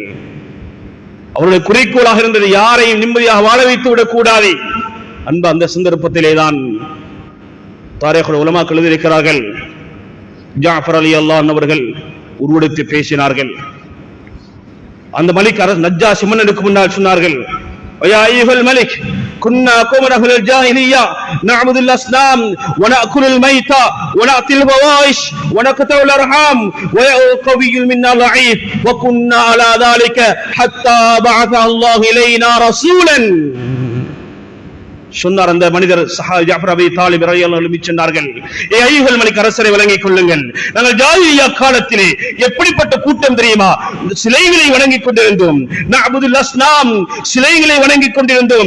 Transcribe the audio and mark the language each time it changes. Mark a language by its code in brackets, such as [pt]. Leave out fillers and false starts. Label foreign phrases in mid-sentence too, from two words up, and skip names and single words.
[ta] அவருடைய குறிக்கோளாக இருந்தது யாரையும் நிம்மதியாக வாழ வைத்து விடக் கூடாது. அந்த சந்தர்ப்பத்திலே தான் தாரீகுல் உலமாக்கள் எழுதியிருக்கிறார்கள், ஜாஃபர் [ar] رضي الله عنه [ta] அவர்கள் உருவெடுத்து பேசினார்கள். அந்த மலிக் அரசு நஜ்ஜாஷி மன்னனுக்கு முன்னால் சொன்னார்கள், [ar] ويا أيها الملك كنا قوما أهل الجاهلية نعبد الأصنام ونأكل الميتة ونأتي الفواحش ونقطع الأرحام ويقوي منا ضعيف وكنا على ذلك حتى بعث الله إلينا رسولا. [ta] சொன்னார் அந்த மனிதர் சஹாபி ஜாஃபர் அபி தாலிப் [ar] رضي الله عنه [ta] சொன்னார்கள், [ar] يا أيها الملك, [ta] அரசரை விளங்கிக் கொள்ளுங்கள், நாங்கள் ஜாஹிலியா காலத்திலே எப்படிப்பட்ட கூட்டம் தெரியுமா? சிலைகளை வணங்கிக் கொண்டிருந்தோம். [ar] نعبد الأصنام, [ta] சிலைகளை வணங்கிக் கொண்டிருந்தோம்.